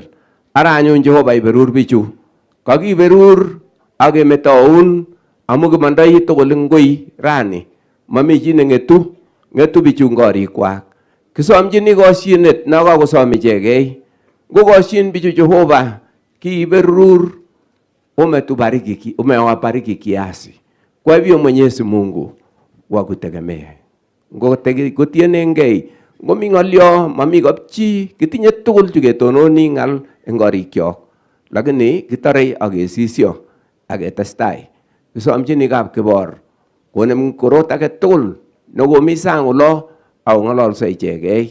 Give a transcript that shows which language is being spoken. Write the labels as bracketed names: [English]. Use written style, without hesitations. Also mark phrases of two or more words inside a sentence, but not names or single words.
[Kalenjin] Ara anyun Jehova iberur bichu. Kakiberur akemetoun amu kimandoi tugul ngoi rani. Mami chi nengetu bichu ngorikwak. Kisomchini kosyinet na kakosom ichegei. Ngokosyin bichu Jehova kiberur [Swahili] umewabariki kiasi. Kwa hivyo Mwenyezi Mungu wakutegemea. [Kalenjin] Ngotienengei ngomi ngolyo mami kapchi kitinye tugul chuketononi ngal eng korikyok. Lakini kitare akesisyo aketestai. Kisomchini kap Kibor konem korot age tugul nekomi sang ulo au ngololso ichegei.